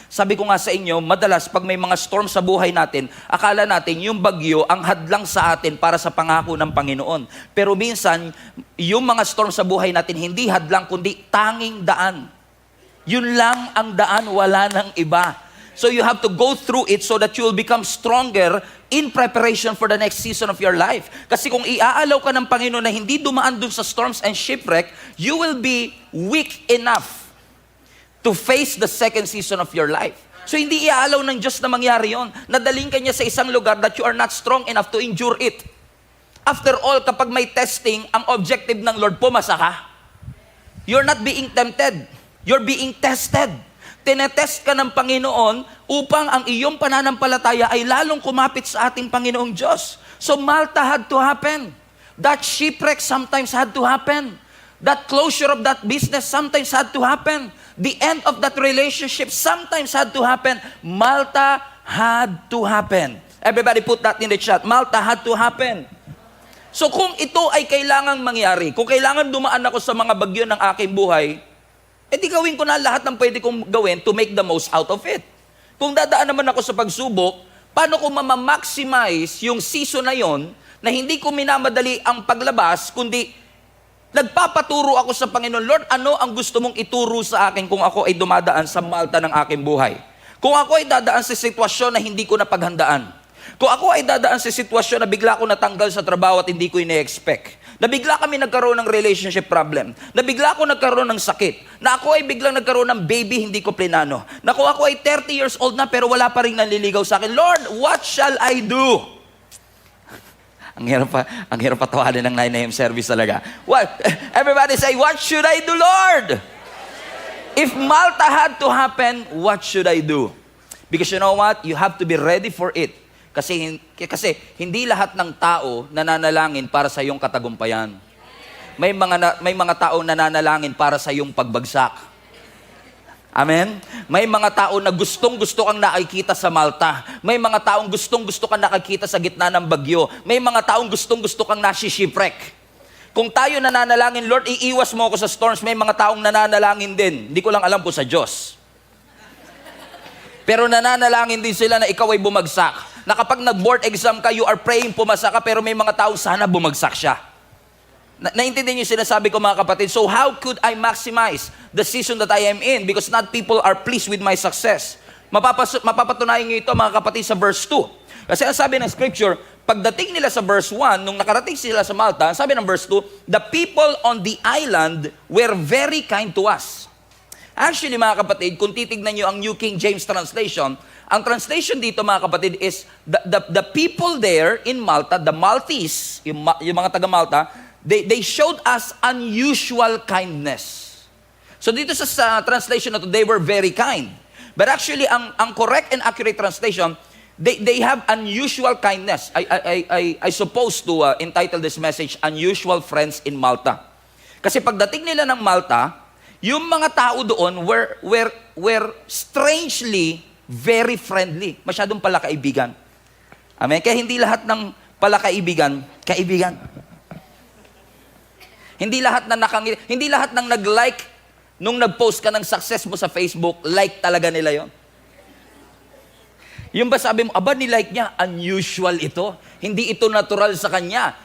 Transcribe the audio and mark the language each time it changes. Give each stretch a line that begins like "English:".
Filipino: Sabi ko nga sa inyo, madalas pag may mga storm sa buhay natin, akala natin yung bagyo ang hadlang sa atin para sa pangako ng Panginoon. Pero minsan, yung mga storm sa buhay natin, hindi hadlang kundi tanging daan. Yun lang ang daan, wala nang iba.
English: So you have to go through it so that you will become stronger in preparation for the next season of your life.
Filipino: Kasi kung iaalaw ka ng Panginoon na hindi dumaan dun sa storms and shipwreck,
English: you will be weak enough to face the second season of your life.
Filipino: So hindi iaalaw ng Diyos na mangyari yon. Nadaling ka niya sa isang lugar
English: that you are not strong enough to endure it.
Filipino: After all, kapag may testing, ang objective ng Lord, pumasa ka.
English: You're not being tempted. You're being tested.
Filipino: Tinetest ka ng Panginoon upang ang iyong pananampalataya ay lalong kumapit sa ating Panginoong Diyos.
English: So Malta had to happen. That shipwreck sometimes had to happen. That closure of that business sometimes had to happen. The end of that relationship sometimes had to happen. Malta had to happen. Everybody put that in the chat. Malta had to happen.
Filipino: So kung ito ay kailangang mangyari, kung kailangan dumaan ako sa mga bagyo ng aking buhay, edi gawin ko na lahat ng pwede kong gawin
English: to make the most out of it.
Filipino: Kung dadaan naman ako sa pagsubok, paano ko maximize yung season na yon na hindi ko minamadali ang paglabas, kundi nagpapaturo ako sa Panginoon, Lord, ano ang gusto mong ituro sa akin kung ako ay dumadaan sa Malta ng aking buhay? Kung ako ay dadaan sa sitwasyon na hindi ko napaghandaan. Kung ako ay dadaan sa sitwasyon na bigla ko natanggal sa trabaho at hindi ko ine-expect. Na bigla kami nagkaroon ng relationship problem. Na bigla ko nagkaroon ng sakit. Na ako ay biglang nagkaroon ng baby, hindi ko plinano. Na kung ako ay 30 years old na pero wala pa rin nanliligaw sa akin,
English: Lord, what shall I do?
Filipino: Ang hirap pa tawanin ng 9 a.m. service talaga.
English: What? Everybody say, what should I do, Lord? If Malta had to happen, what should I do? Because you know what? You have to be ready for it.
Filipino: Kasi hindi lahat ng tao nananalangin para sa iyong katagumpayan. May mga tao nananalangin para sa iyong pagbagsak. Amen? May mga tao na gustong-gusto kang nakikita sa Malta. May mga taong gustong-gusto kang nakikita sa gitna ng bagyo. May mga taong gustong-gusto kang nasi-shipwreck. Kung tayo nananalangin, Lord, iiwas mo ako sa storms, may mga taong nananalangin din. Hindi ko lang alam po sa Diyos. Pero nananalangin din sila na ikaw ay bumagsak. Na kapag nag-board exam ka,
English: you are praying
Filipino: pumasa ka, pero may mga taong sana bumagsak siya. Naintindihan niyo yung sinasabi ko, mga kapatid.
English: So how could I maximize the season that I am in? Because not people are pleased with my success.
Filipino: Mapapatunayan niyo ito, mga kapatid, sa verse 2. Kasi ang sabi ng scripture, pagdating nila sa verse 1, nung nakarating sila sa Malta, ang sabi ng verse 2,
English: the people on the island were very kind to us.
Filipino: Actually, mga kapatid, kung titignan niyo ang New King James translation, ang translation dito, mga kapatid, is
English: the people there in Malta, the Maltese, yung mga taga-Malta, they showed us unusual kindness.
Filipino: So dito sa translation na to,
English: they were very kind. But actually,
Filipino: ang correct and accurate translation,
English: they have unusual kindness. I suppose to entitle this message, Unusual Friends in Malta.
Filipino: Kasi pagdating nila ng Malta, yung mga tao doon
English: were strangely very friendly.
Filipino: Masyadong palakaibigan. Amen? Kaya hindi lahat ng palakaibigan, kaibigan. Hindi lahat ng nag-like nung nag-post ka ng success mo sa Facebook, like talaga nila yon. Yung ba sabi mo, aba, ni-like niya, unusual ito. Hindi ito natural sa kanya.